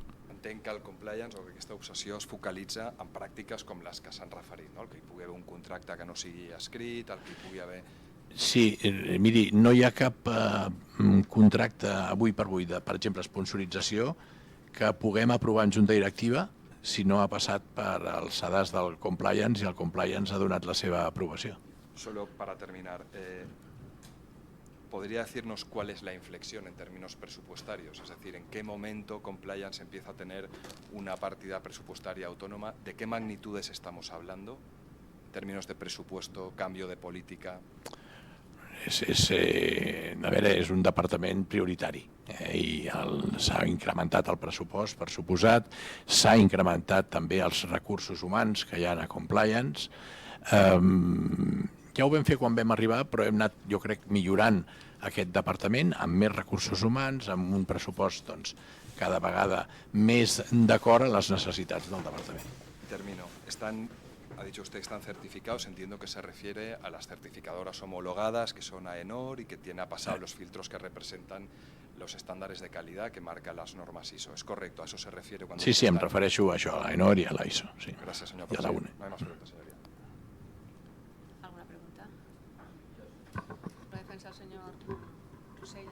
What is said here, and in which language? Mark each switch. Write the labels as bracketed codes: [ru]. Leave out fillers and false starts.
[ca] Entenc que el compliance o que aquesta obsessió es focalitza en pràctiques com les que s'han referit, no? El que hi pugui haver un contracte que no sigui escrit, el que hi pugui haver... Sí, miri, no hi ha cap contracte avui per avui de, per exemple, sponsorització que puguem aprovar en junta directiva si no ha passat per els sedars del compliance i el compliance ha donat la seva aprobació. [es] Solo para terminar, ¿podría decirnos cuál es la inflexión en términos presupuestarios? Es decir, ¿en qué momento compliance empieza a tener una partida presupuestaria autónoma? ¿De qué magnitudes estamos hablando en términos de presupuesto, cambio de política? [ca] És un departament prioritari i s'ha incrementat el pressupost, per suposat, s'ha incrementat també els recursos humans que hi ha a compliance. Ja ho vam fer quan vam arribar, però hem anat, jo crec, millorant aquest departament amb més recursos humans, amb un pressupost cada vegada més d'acord a les necessitats del departament. [es] Termino. Ha dicho usted que están certificados, entiendo que se refiere a las certificadoras homologadas, que son AENOR y que tienen pasado los filtros que representan los estándares de calidad que marcan las normas ISO. ¿Es correcto? ¿A eso se refiere? Cuando [ca] Sí, em refereixo a això, a l'AENOR i a l'ISO. Sí. [es] Gracias, señor [ca] I a la [es] presidente. [ca] UNE. [es] No hay más preguntas, señoría. ¿Alguna pregunta? ¿La defensa del señor Rosella?